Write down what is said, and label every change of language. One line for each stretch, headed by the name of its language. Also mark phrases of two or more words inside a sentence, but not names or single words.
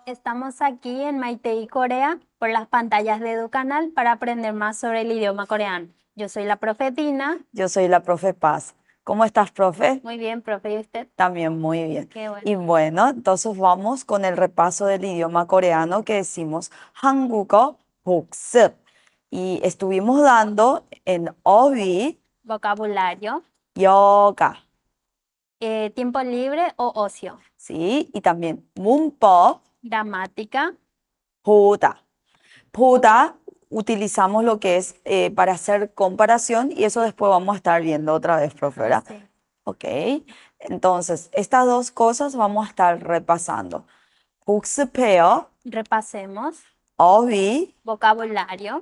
Spanish: Estamos aquí en Maitei, Corea, por las pantallas de EduCanal para aprender más sobre el idioma coreano. Yo soy la profe Dina. Yo soy la profe Paz. ¿Cómo estás, profe? Muy bien, profe, ¿y usted? También muy bien. Qué bueno. Y bueno, entonces vamos con el repaso del idioma coreano que decimos
Korean: 한국어 복습.
Spanish: Y estuvimos dando en 어휘, Vocabulario, yoga, tiempo libre o ocio. ¿sí? Y también 문법, Gramática,
Korean: 보다.
Spanish: 보다 utilizamos lo que es para hacer comparación y eso después vamos a estar viendo otra vez, profe, ¿verdad? sí. Ok, entonces estas dos cosas vamos a estar repasando.
Korean: 복습해요,
Spanish: Repasemos.
Korean: 어휘,
Spanish: Vocabulario,